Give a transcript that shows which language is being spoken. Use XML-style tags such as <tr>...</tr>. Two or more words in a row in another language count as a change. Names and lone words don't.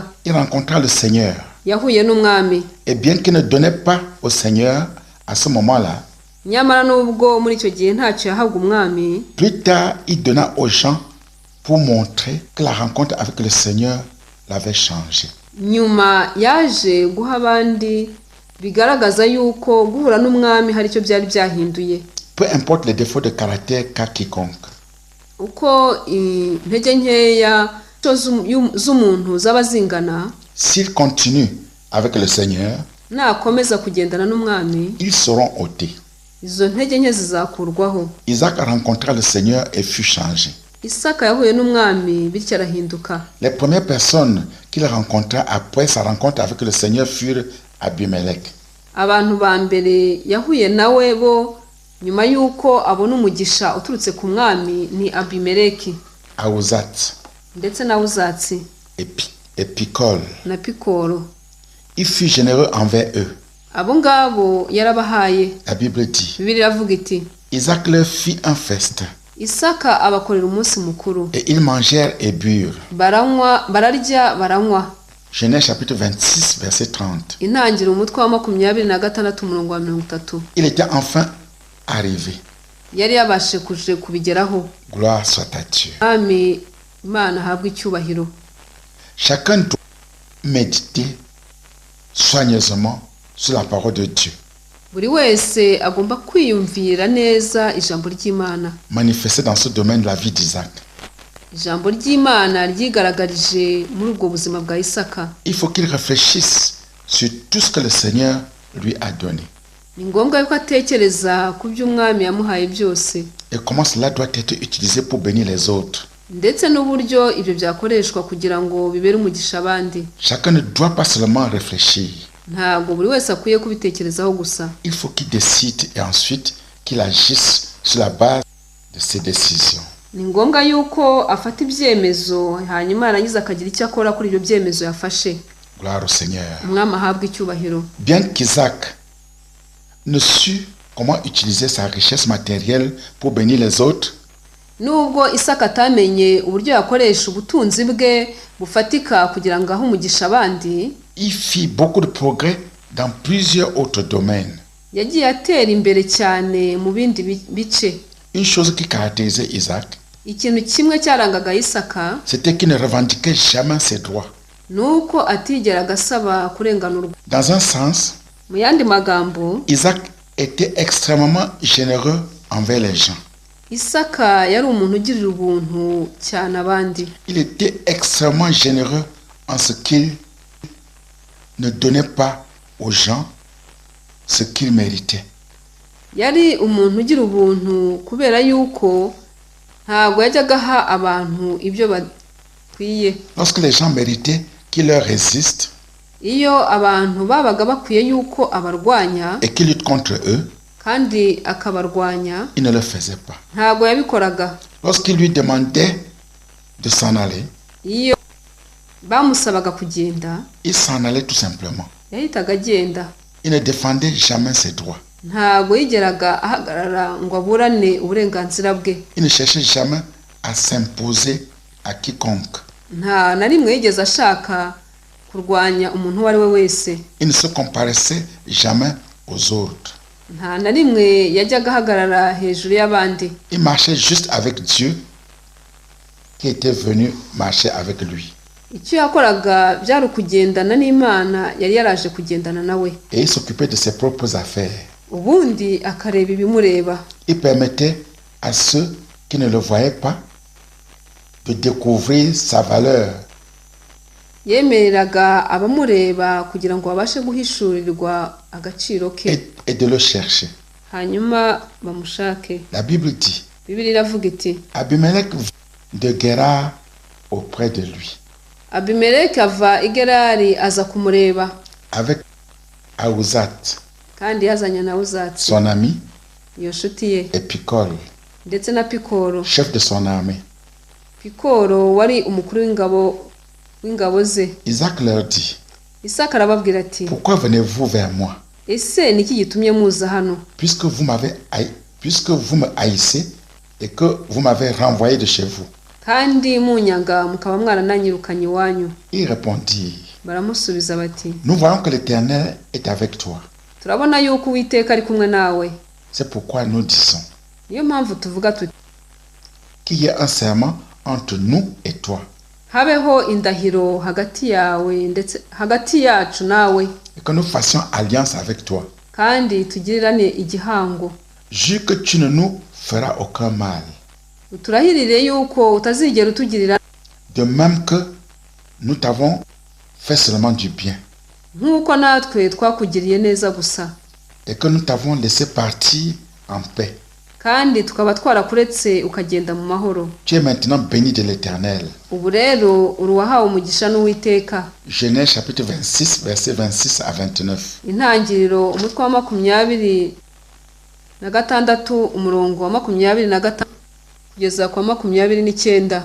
<fr>Il rencontra le Seigneur.</fr> <rw>Yahuye n'umwami.</rw> <fr>Et bien qu'il ne donnait pas au Seigneur à ce moment-là,</fr> <rw>Nyamara nubwo muri icyo gihe ntacyo yahabwa umwami,</rw> <fr>plus tard, il donna aux gens pour montrer que la rencontre avec le Seigneur l'avait changé.</fr> <rw>nyuma yaje guha abandi bigaragaza yuko guhura n'umwami hari icyo byari byahinduye.</rw> <fr>Peu importe les défauts de caractère qu'a quiconque,</fr> <rw>Uko intege nkeya z'umuntu zaba zingana,</rw> <fr>s'ils continuent avec le Seigneur,</fr> <rw>nakomeza kugendana n'umwami,</rw> <fr>ils seront ôtés.</fr> <rw>izo ntege nke zizakurwaho.</rw> <fr>Isaac rencontra le Seigneur et fut changé.</fr> <rw>Isaka yahuye n'umwami bityo arahinduka.</rw> <fr>Les premières personnes qu'il rencontra après sa rencontre avec le Seigneur furent Abimelech,</fr> <rw>Abantu ba mbere yahuye nawe bo nyuma y'uko abona umugisha uturutse ku mwami ni Abimeleki Ahuzat ndetse na Uzatsi</rw> <fr>et Picol.</fr> <rw>na Pikoro.</rw> <fr>Il fut généreux envers eux.</fr> <rw>Abo ngabo yarabahaye.</rw> <fr>La Bible dit,</fr> <rw>Bibiliya iravuga iti</rw> <fr>Isaac leur fit un festin</fr> <rw>Isaka abakorera umunsi mukuru,</rw> <fr>et ils mangèrent et burent.</fr> <rw>bararya baranywa.</rw> <fr>Genèse chapitre 26, verset 30.</fr> <rw>Intangiriro umutwe wa 26 umurongo wa 30.</rw> <fr>Il était enfin arrivé.</fr> <rw>Yari yabashe kuje kubigeraho.</rw> <fr>Gloire soit à Dieu.</fr> <rw>Ami Imana habwa icyubahiro.</rw> <fr>Chacun doit méditer soigneusement sur la parole de Dieu,</fr> <rw>Buri wese agomba kwiyumvira neza ijambo ry'Imana.</rw> <fr>manifestée dans ce domaine de la vie d'Isaac.</fr> <rw>Ijambo ry'Imana ryigaragarije muri ubwo buzima bwa Isaka.</rw> <fr>Il faut qu'il réfléchisse sur tout ce que le Seigneur lui a donné</fr> <rw>Ni ngombwa yuko atekereza ku by'umwami yamuhaye byose,</rw> <fr>et comment cela doit être utilisé pour bénir les autres.</fr> <rw>ndetse n'uburyo ibyo byakoreshwa kugira ngo bibere umugisha abandi.</rw> <fr>Chacun ne doit pas seulement réfléchir.</fr> <rw>Ntabwo buri wese akwiye kubitekerezaho gusa.</rw> <fr>Il faut qu'il décide et ensuite qu'il agisse sur la base de ses décisions.</fr> <rw>Ni ngombwa yuko afata ibyemezo hanyuma arangiza akagira icyo akora kuri ibyo byemezo yafashe.</rw> <fr>Gloire au Seigneur.</fr> <rw>Umwami ahabwa icyubahiro.</rw> <fr>Bien qu'Isaac ne sut comment utiliser sa richesse matérielle pour bénir les autres,</fr> <rw>Nubwo Isaka atamenye uburyo yakoresha ubutunzi bwe bufatika kugira ngo ahe umugisha abandi,</rw> <fr>il fit beaucoup de progrès dans plusieurs autres domaines.</fr> <rw>yagiye atera imbere cyane mu bindi bice.</rw> <fr>Une chose qui caractérisait Isaac,</fr> <rw>Ikintu kimwe cyarangaga Isaka</rw> <fr>c'était qu'il ne revendiquait jamais ses droits.</fr> <rw>nuko atigeraga asaba kurenganurwa.</rw> <fr>Dans un sens,</fr> <rw>Mu yandi magambo,</rw> <fr>Isaac était extrêmement généreux envers les gens.</fr> <rw>Isaka yari umuntu ugirira ubuntu cyane abandi.</rw> <fr>Il était extrêmement généreux en ce qu'il ne donnait pas aux gens ce qu'ils méritaient.</fr> <rw>Yari umuntu ugira ubuntu kubera yuko ntabwo yajyaga aha abantu ibyo bakwiye.</rw> <fr>Lorsque les gens méritaient qu'il leur résiste</fr> <rw>Iyo abantu babaga bakwiye yuko abarwanya</rw> <fr>et qu'il lutte contre eux,</fr> <rw>kandi akabarwanya,</rw> <fr>il ne le faisait pas.</fr> <rw>ntabwo yabikoraga.</rw> <fr>Lorsqu'il lui demandait de s'en aller,</fr> <rw>Iyo bamusabaga kugenda,</rw> <fr>il s'en allait tout simplement.</fr> <rw>yahitaga agenda.</rw> <fr>Il ne défendait jamais ses droits.</fr> <rw>Ntabwo yigeraga ahagarara ngo aburane uburenganzira bwe.</rw> <fr>Il ne cherchait jamais à s'imposer à quiconque.</fr> <rw>Nta na rimwe yigeze ashaka kurwanya umuntu uwo ari we wese.</rw> <fr>Il ne se comparaissait jamais aux autres.</fr> <rw>nta na rimwe yajyaga ahagarara hejuru y'abandi.</rw> <fr>Il marchait juste avec Dieu qui était venu marcher avec lui.</fr> <rw>Icyo yakoraga byari ukugendana n'Imana yari yaraje kugendana nawe.</rw> <fr>Et il s'occupait de ses propres affaires.</fr> <rw>Ubundi akareba ibimureba.</rw> <fr>Il permettait à ceux qui ne le voyaient pas de découvrir sa valeur.</fr> <rw>Yemereraga abamureba kugira ngo babashe guhishurirwa agaciro ke.</rw> <fr>Et de le chercher.</fr> <rw>Hanyuma bamushake.</rw> <fr>La Bible dit,</fr> <rw>Bibiliya iravuga iti,</rw> <fr>Abimelech de Guérar auprès de lui,</fr> <rw>Abimeleki ava i Gerari aza kumureba,</rw> <fr>avec Ahuzat,</fr> <rw>kandi yazanye na Uzati,</rw> <fr>son ami,</fr> <rw>iyo nshuti ye,</rw> <fr>et Picol,</fr> <rw>ndetse na Pikoro.</rw> <fr>chef de son armée.</fr> <rw>Pikoro wari umukuru w'ingabo ze.</rw> <fr>Isaac leur dit,</fr> <rw>Isaka arababwira ati,</rw> <fr>pourquoi venez-vous vers moi,</fr> <rw>ese niki gitumye muza hano?</rw> <fr>puisque vous me haïssez et que vous m'avez renvoyé de chez vous?</fr> <rw>Kandi munyanga mukaba mwarananyirukanye iwanyu.</rw> <fr>Ils répondirent,</fr> <rw>Baramusubiza bati,</rw> <fr>nous voyons que l'Éternel est avec toi.</fr> <rw>turabona yuko Uwiteka ari kumwe nawe.</rw> <fr>C'est pourquoi nous disons</fr> <rw>Niyo mpamvu tuvuga tuti,</rw> <fr>qu'il y ait un serment entre nous et toi,</fr> <rw>habeho indahiro hagati yawe ndetse hagati yacu nawe,</rw> <fr>et que nous fassions alliance avec toi.</fr> <rw>kandi tugirirane igihango.</rw> <fr>Jure que tu ne nous feras aucun mal.</fr> <rw>Uturahirire yuko utazigera utugirira,</rw> <fr>De même que nous t'avons fait seulement du bien,</fr> <rw>nk'uko natwe twakugiriye neza gusa,</rw> <fr>et que nous t'avons laissé partir en paix.</fr> <rw>kandi tukaba twarakuretse ukagenda mu mahoro.</rw> <fr>Tu es maintenant béni de l'Éternel.</fr> <rw>Ubu rero uri uwahawe umugisha n'Uwiteka.</rw> <fr>Genèse chapitre 26, versets 26 à 29.</fr> <rw>Intangiriro umutwe wa 26 umurongo wa 25 kugeza kwa 29.</rw>